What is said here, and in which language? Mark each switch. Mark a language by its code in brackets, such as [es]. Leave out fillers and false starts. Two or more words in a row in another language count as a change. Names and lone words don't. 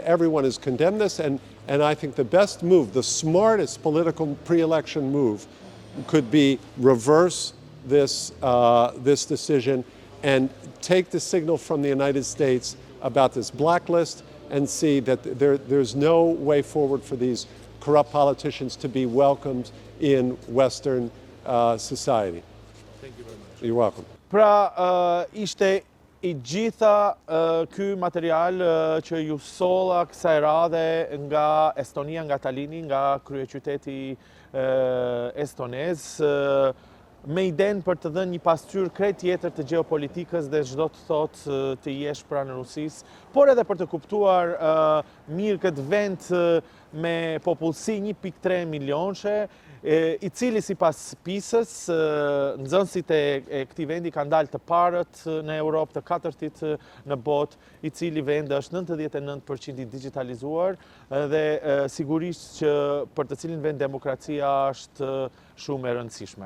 [en] Everyone has condemned this, and I think the best move, the smartest political pre-election move, could be reverse this decision and take the signal from the United States about this blacklist and see that there's no way forward for these corrupt politicians to be welcomed in Western society. Thank you very much. You're welcome. [sq] Pra, ishte I gjitha ky material që ju solla kësaj radhe nga Estonia, nga Talini, nga kryeqyteti estonez, me iden për të dhënë një pasqyrë krejt tjetër të gjeopolitikës dhe çdo të thotë të jesh pranë Rusisë, por edhe për të kuptuar mirë këtë vend me popullsi 1.3 milionëshe, I cili sipas PIS-s, nxënësit e këtij vendi kanë dalë të parët në Europë, të katërtit në botë, I cili vend është 99% I digitalizuar dhe sigurisht që për të cilin vend demokracia është shumë e rëndësishme.